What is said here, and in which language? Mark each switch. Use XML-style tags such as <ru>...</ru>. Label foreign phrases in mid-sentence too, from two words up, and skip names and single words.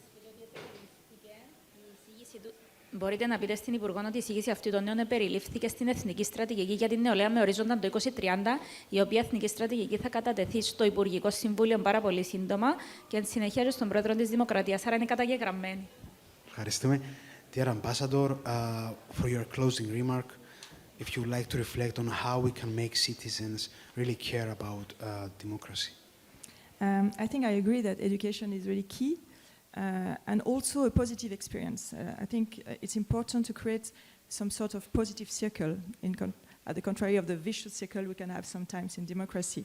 <el>Μπορείτε να πείτε στην Υπουργό ότι η εισήγηση αυτή των νέων περιλήφθηκε στην Εθνική Στρατηγική για την Νεολαία με ορίζοντα το 2030, η οποία Εθνική Στρατηγική θα κατατεθεί στο Υπουργικό Συμβούλιο πάρα πολύ σύντομα και εν συνεχεία στον Πρόεδρο της Δημοκρατίας. Άρα είναι καταγεγραμμένη. Ευχαριστούμε.</el> <en>Dear Ambassador, for your closing remark, if you would like to reflect on how we can make citizens really care about democracy. I think I agree that education is really key and also a positive experience. I think it's important to create some sort of positive circle, at the contrary of the vicious circle we can have sometimes in democracy.</en>